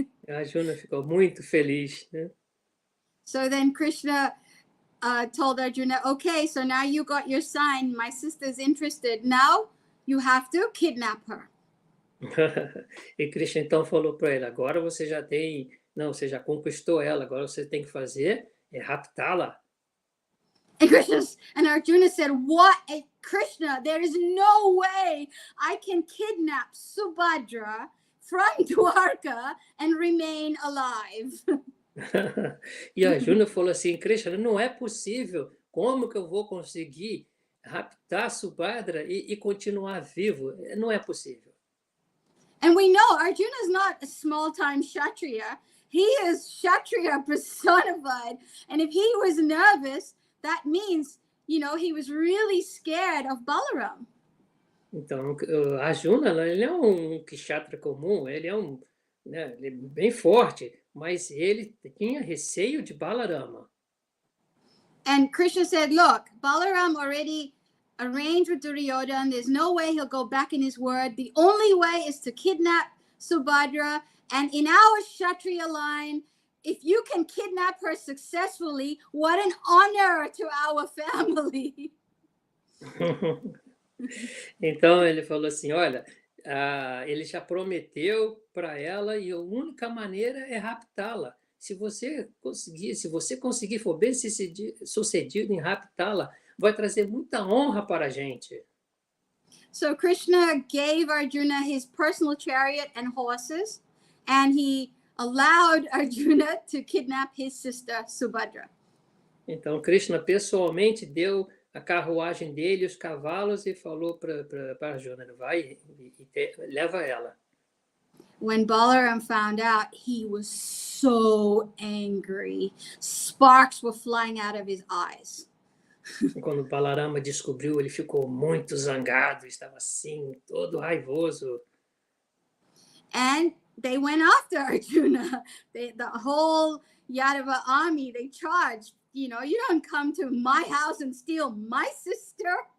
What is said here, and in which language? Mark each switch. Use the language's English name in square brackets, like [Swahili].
[Portuguese] Arjuna ficou muito feliz, né? [English] So then Krishna told Arjuna, okay, so now you got your sign. My sister's interested. Now you have to kidnap her. [Portuguese] E Krishna então falou para ele, agora você já conquistou ela, agora você tem que fazer é raptá-la. [English] And Arjuna said, what? Krishna, there is no way I can kidnap Subhadra from Dwarka and remain alive. [Portuguese] E a Arjuna falou assim, Krishna, não é possível. Como que eu vou conseguir raptar Subhadra e continuar vivo? Não é possível. [English] And we know Arjuna is not a small-time Kshatriya. He is Kshatriya personified. And if he was nervous, that means, he was really scared of Balaram. [Portuguese] Então, Arjuna, ele é um kshatriya comum, ele é ele é bem forte, mas ele tinha receio de Balarama. [English] And Krishna said, look, Balaram already arranged with Duryodhana. There's no way he'll go back in his word. The only way is to kidnap Subhadra. And in our Kshatriya line, if you can kidnap her successfully, what an honor to our family. [Portuguese] Então ele falou assim, olha, ele já prometeu para ela e a única maneira é raptá-la. Se você conseguir, for bem sucedido em raptá-la, vai trazer muita honra para a gente. [English] So Krishna gave Arjuna his personal chariot and horses, and he allowed Arjuna to kidnap his sister Subhadra. [Portuguese] Então Krishna pessoalmente deu a carruagem dele, os cavalos, e falou para Arjuna, vai e leva ela. [English] When Balaram found out, he was so angry. Sparks were flying out of his eyes. [Portuguese] Quando Balarama descobriu, ele ficou muito zangado, estava assim, todo raivoso. [English] And they went after Arjuna. The whole Yadava army, they charged. You don't come to my house and steal my sister.